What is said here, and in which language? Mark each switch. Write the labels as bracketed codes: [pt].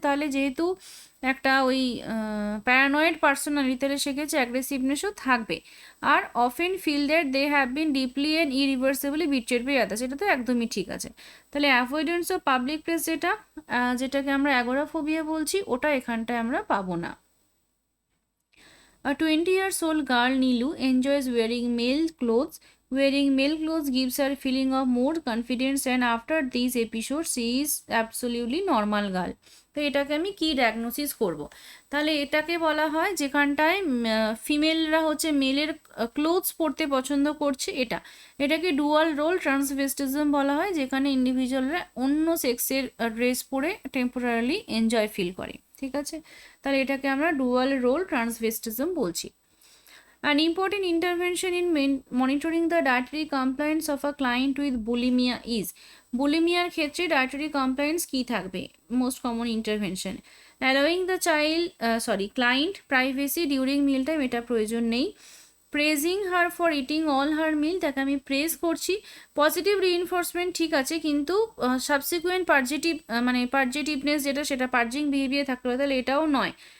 [bn] তাহলে যেহেতু একটা ওই প্যারানয়েড পার্সোনালিটি, তাহলে সেক্ষেত্রে অ্যাগ্রেসিভনেসও থাকবে। [en] আর often feel that they have been deeply and irreversibly betrayed by others, [bn] এটা তো একদমই ঠিক আছে। তাহলে [en] avoidance of public place [bn] যেটাকে আমরা অ্যাগোরাফোবিয়া বলছি, ওটা এখানটায় আমরা পাবো না। [en] A 20-year-old girl, Nilu, enjoys wearing male clothes. Wearing male clothes gives her a feeling of more confidence, and after these episodes, she is absolutely normal girl. [bn] তো এটাকে আমি কি ডায়াগনোসিস করব? তাহলে এটাকে বলা হয় যেখানটায় ফিমেলরা হচ্ছে মেলের ক্লোথস পরতে পছন্দ করছে, এটাকে ডুয়াল রোল ট্রান্সভেস্টিজম বলা হয়, যেখানে ইন্ডিভিজুয়ালরা অন্য সেক্সের ড্রেস পরে টেম্পোরারিলি এনজয় ফিল করে, ঠিক আছে? তাহলে এটাকে আমরা ডুয়াল রোল ট্রান্সভেস্টিজম বলছি। [en] An important intervention in monitoring the dietary compliance of a client with bulimia is, [bn] বুলিমিয়ার ক্ষেত্রে ডায়েটারি কমপ্লায়েন্স কি থাকবে? [en] most common intervention, allowing the client privacy during meal time, [bn] এটা প্রয়োজন নেই। [en] praising her for eating all her meal, [bn] তাকে আমি praise করছি। Positive reinforcement ঠিক আছে, কিন্তু সাবসিকুয়েন্ট পার্জেটিভনেস যেটা, সেটা পার্জিং বিহেভিয়ার থাকতে হবে, তাহলে এটাও নয়।